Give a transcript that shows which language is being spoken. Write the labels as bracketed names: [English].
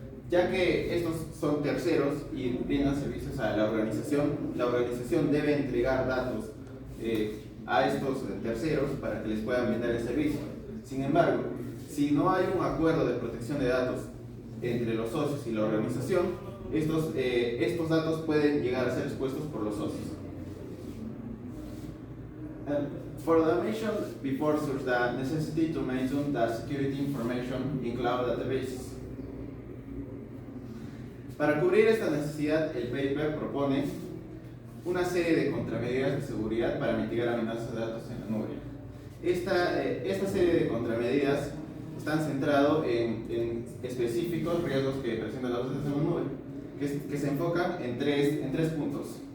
[Spanish] Ya que estos son terceros y brindan servicios a la organización debe entregar datos a estos terceros para que les puedan brindar el servicio. Sin embargo, si no hay un acuerdo de protección de datos entre los socios y la organización, estos datos pueden llegar a ser expuestos por los socios. [English] For the mention before, there's the necessity to mention the security information in cloud databases. [Spanish] Para cubrir esta necesidad, el paper propone una serie de contramedidas de seguridad para mitigar amenazas de datos en la nube. Esta serie de contramedidas están centrados en específicos riesgos que presentan las bases en la nube, que se enfocan en tres puntos.